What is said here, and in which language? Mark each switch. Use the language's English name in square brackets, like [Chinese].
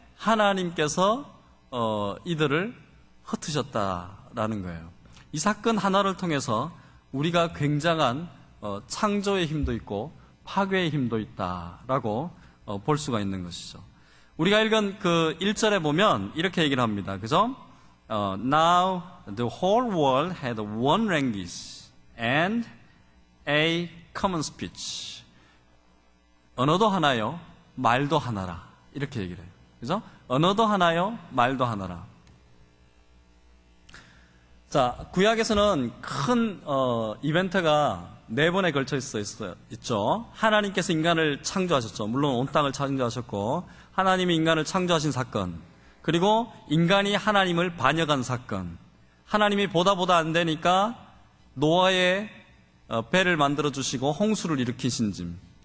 [Korean] 하나님께서 이들을 흩으셨다라는 거예요. 이 사건 하나를 통해서 우리가 굉장한 창조의 힘도 있고 파괴의 힘도 있다라고 볼 수가 있는 것이죠. 우리가 읽은 그 1절에 보면 이렇게 얘기를 합니다. 그죠? [English] Now the whole world had one language and a common speech. [Korean] 언어도 하나요, 말도 하나라. 이렇게 얘기를 해요. 그죠? 언어도 하나요, 말도 하나라. 자, 구약에서는 큰 이벤트가 4번에 걸쳐 있죠. 하나님께서 인간을 창조하셨죠. 물론 온 땅을 창조하셨고, 하나님이 인간을 창조하신 사건, 그리고 인간이 하나님을 반역한 사건, 하나님이 보다 안 되니까 노아의 배를 만들어 주시고 홍수를 일으키신 짐.